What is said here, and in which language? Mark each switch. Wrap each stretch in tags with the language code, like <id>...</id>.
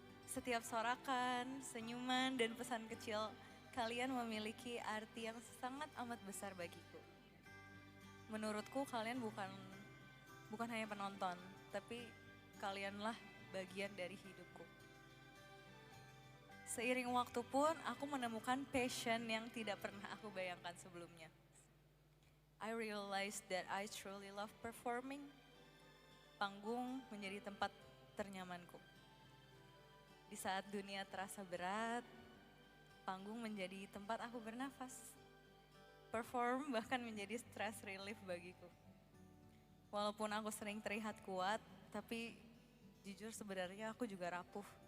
<id>Setiap sorakan, senyuman, dan pesan kecil kalian memiliki arti yang sangat amat besar bagiku. Menurutku kalian bukan hanya penonton, tapi kalianlah bagian dari hidupku. Seiring waktu pun aku menemukan passion yang tidak pernah aku bayangkan sebelumnya.</id> <en>I realized that I truly love performing.</en> <id>Panggung menjadi tempat ternyamanku. Di saat dunia terasa berat, panggung menjadi tempat aku bernafas. Perform bahkan menjadi stress relief bagiku. Walaupun aku sering terlihat kuat, tapi jujur sebenarnya aku juga rapuh.</id>